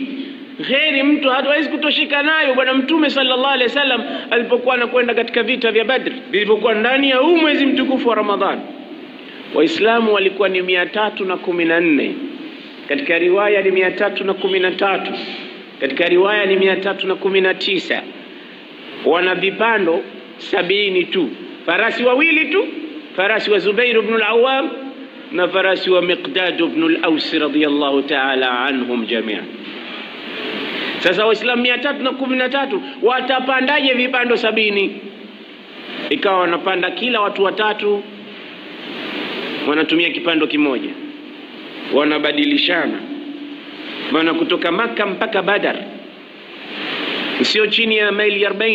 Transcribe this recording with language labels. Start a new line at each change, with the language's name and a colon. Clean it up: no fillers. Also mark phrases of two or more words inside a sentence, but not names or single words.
Swahili: Khairi mtu hawezi kutoshika nayo. Bwana Mtume
Arabic: صلى الله عليه وسلم
Swahili: alipokuwa anakwenda katika vita vya Badr, vilivyokuwa ndani ya huu mwezi mtukufu wa Ramadhani, Waislamu walikuwa ni 314, katika riwaya ni 313, katika riwaya ni 319. Wana vipando 70 tu, farasi wawili tu, farasi wa Zubair ibn al-Awwam na farasi wa Miqdad ibn al-Aws
Arabic: رضي الله تعالى عنهم جميعا.
Swahili: Sasa Waislamu 313 watapandaje vipando 70? Ikawa wanapanda kila watu watatu, wanatumia kipando kimoja, wanabadilishana. Maana kutoka Maka mpaka Badr sio chini ya maili 40.